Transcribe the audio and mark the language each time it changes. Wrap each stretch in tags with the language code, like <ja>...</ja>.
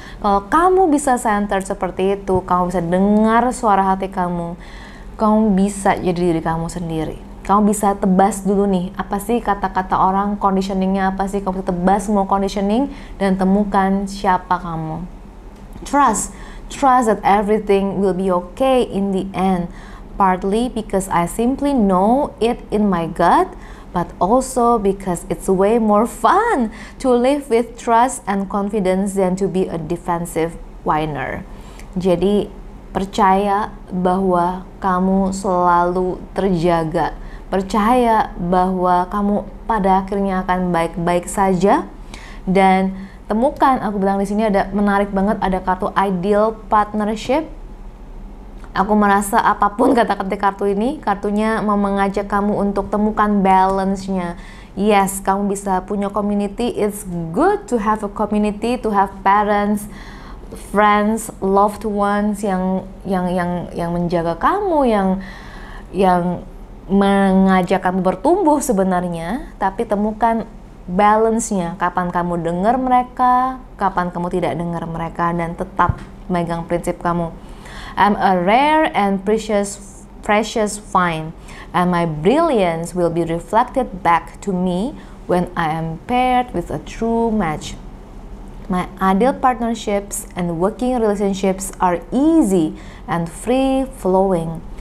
<id>Kalau kamu bisa centered seperti itu, kamu bisa dengar suara hati kamu bisa jadi diri kamu sendiri. Kamu bisa tebas dulu nih, apa sih kata-kata orang, conditioningnya apa sih, kamu bisa tebas semua conditioning dan temukan siapa kamu.</id> <en>Trust that everything will be okay in the end, partly because I simply know it in my gut, but also because it's way more fun to live with trust and confidence than to be a defensive whiner.</en> <id>Jadi percaya bahwa kamu selalu terjaga, percaya bahwa kamu pada akhirnya akan baik-baik saja, dan temukan, aku bilang di sini ada menarik banget, ada kartu Ideal Partnership. Aku merasa apapun kata-kata kartu ini, kartunya mau mengajak kamu untuk temukan balance-nya.</id> <en>Yes,</en> <id>kamu bisa punya</id> <en>community. It's good to have a community, to have parents, friends, loved ones</en> <id>yang menjaga kamu, yang mengajak kamu bertumbuh sebenarnya, tapi temukan balance-nya, kapan kamu dengar mereka, kapan kamu tidak dengar mereka, dan tetap megang prinsip kamu.</id> <en>I'm a rare and precious find, and my brilliance will be reflected back to me when I am paired with a true match. My ideal partnerships and working relationships are easy and free-flowing.</en>